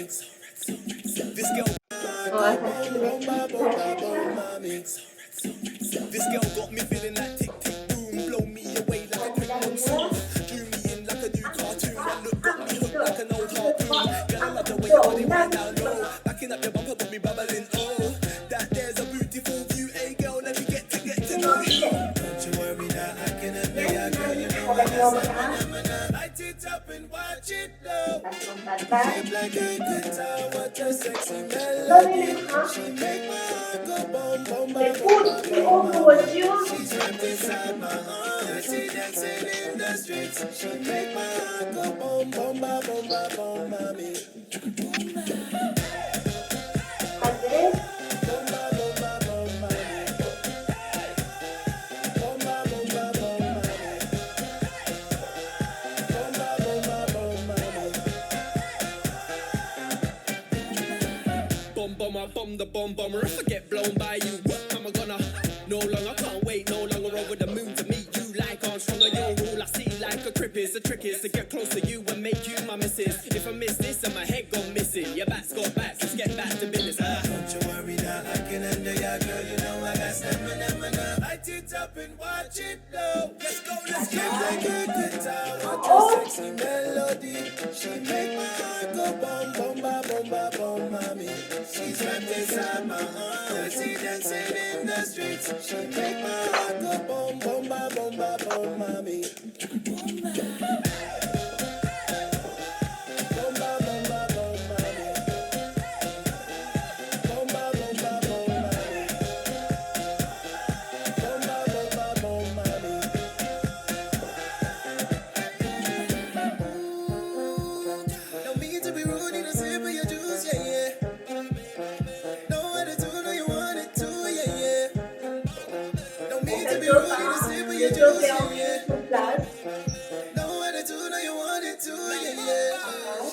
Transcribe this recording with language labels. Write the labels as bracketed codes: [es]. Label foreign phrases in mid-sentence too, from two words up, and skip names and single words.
[en] This girl, [fr] On va faire [en] boom, ba, boom, ba, boom, le mommy. This girl got me feeling like tick, tick, boom. Blow me away like a quick monsoon. Drew me in like a new cartoon. One look got me hooked like an old harpoon. Girl, I love the way your body went down low. Backing up your bumper got me bubbling, oh. That there's a beautiful view, hey girl, let me get to know you. Don't you worry that I can admit, I girl, you know I got some. Light it up and watch it blow. Shape like a guitar, what a sexy melody. She make my heart go boom, boom, boom, boom, boom. She's wrapped inside my arms. She dancing in the streets. She make my heart go boom, boom, ba, boom, ba, boom, mommy. Boom, ba, boom, ba, boom, mommy. Boom, ba, boom, ba, boom, mommy. Boom, ba, boom, ba, boom, mommy. Bomb bomber, bomb the bomb bomber. If I get blown by you, what am I gonna? No longer can't wait, no longer over the moon to meet you like Armstrong. Your rule I see like a crip is. The trick is to get close to you and make you my missus. If I miss this, then my head gone missing. Your back's got backs, let's get back to business. Don't you worry that I can handle ya, girl. You know I got stamina. Light it up and watch it blow. Let's go, let's go. Like a guitar, what a sexy melody. She make my heart go boom, boom, ba, boom, ba, boom, mommy. She's wrapped inside my arms. She dancing in the streets. She make my heart go boom, boom, ba, boom, ba, boom, mommy. Boom, ba. Boom, ba, boom, ba, boom, mommy. Boom, ba, boom, ba, boom, mommy. Boom, ba, boom, ba, boom, mommy. Don't mean to be rude, you know, sip of your juice, yeah, yeah. Know what to do, know you want it too, yeah, yeah. Don't mean to be rude, you know, sip of your juice, yeah, yeah. Know what to do, know you want it too, yeah, yeah.